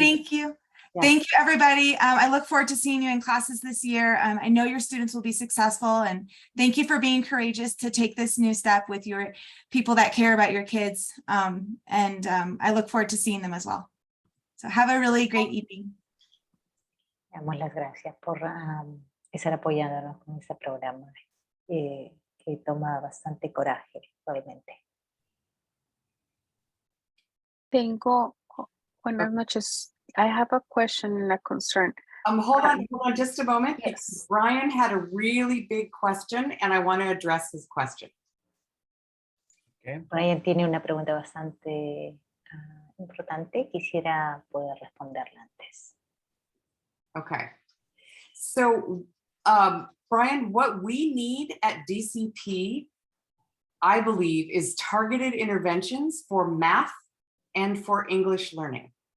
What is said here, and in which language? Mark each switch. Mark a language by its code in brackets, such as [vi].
[en] Thank you. Yes. Thank you, everybody. I look forward to seeing you in classes this year. I know your students will be successful, and thank you for being courageous to take this new step with your people that care about your kids. I look forward to seeing them as well. So have a really great evening. [es] Damos las gracias por estar apoyándonos con este programa que toma bastante coraje, realmente. Buenas noches. [en] I have a question and a concern. Hold on just a moment. Yes. Brian had a really big question and I want to address his question. Okay. [es] Brian tiene una pregunta bastante importante. Quisiera poder responderla antes. [en] Okay. So, Brian, what we need at DCP, I believe, is targeted interventions for math and for English learning.